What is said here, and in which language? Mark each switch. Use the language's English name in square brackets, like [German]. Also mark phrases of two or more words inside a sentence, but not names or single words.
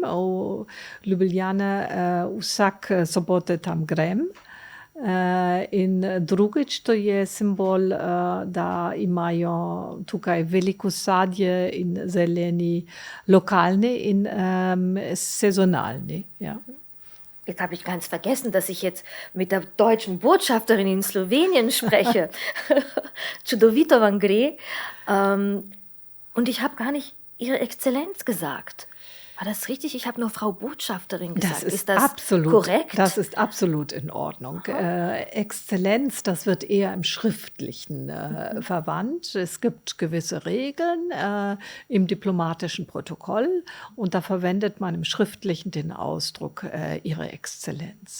[Slovenian] V Ljubljane vsak sobote tam grem. In drugič to je simbol, da imajo tukaj veliko sadje in zeleni, lokalni in saisonalni. Ja. [German] Jetzt habe ich ganz vergessen, dass ich jetzt mit der deutschen Botschafterin in Slowenien spreche. [Slovenian] Čudovito vam gre. [German] Und ich habe gar nicht Ihre Exzellenz gesagt. War das richtig? Ich habe nur Frau Botschafterin gesagt. Ist das korrekt? Das ist absolut in Ordnung. Exzellenz, das wird eher im Schriftlichen verwandt. Es gibt gewisse Regeln im diplomatischen Protokoll und da verwendet man im Schriftlichen den Ausdruck Ihre Exzellenz.